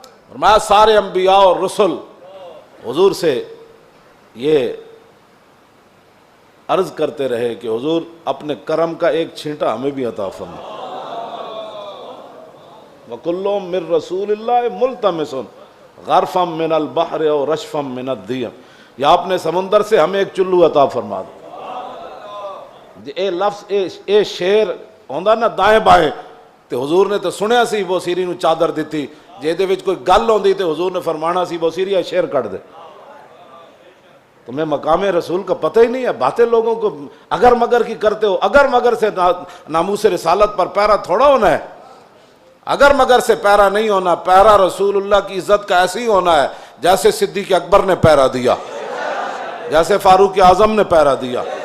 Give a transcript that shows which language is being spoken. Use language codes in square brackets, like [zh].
[ur] فرمایا سارے انبیاء اور رسل حضور سے یہ عرض کرتے رہے کہ حضور اپنے کرم کا ایک چھینٹا ہمیں بھی عطا فرما. [ar] وَكُلُّهُم مِّن رَّسُولِ اللَّهِ مُلْتَمِسٌ غَرْفًا مِّنَ الْبَحْرِ [ur] اور [ar] رَشْفًا مِّنَ الدِّيَمِ. [ur] یا اپنے سمندر سے ہمیں ایک چلو عطا فرما دو. [pa] اے لفظ اے شیر ہوندا نا دائیں بائیں تے حضور نے تو سنیا سی بوسیری نو چادر دیتی جے دے وچ کوئی گل ہوندی تے حضور نے فرمانا سی بوسیری اے شیر کٹ دے. [ur] تمہیں مقام رسول کا پتہ ہی نہیں ہے. باتیں لوگوں کو اگر مگر کی کرتے ہو. اگر مگر سے ناموس رسالت پر پیرا تھوڑا ہونا ہے. اگر مگر سے پیرا نہیں ہونا. پیرا رسول اللہ کی عزت کا ایسے ہی ہونا ہے جیسے صدیق اکبر نے پیرا دیا، جیسے فاروق اعظم نے پیرا دیا.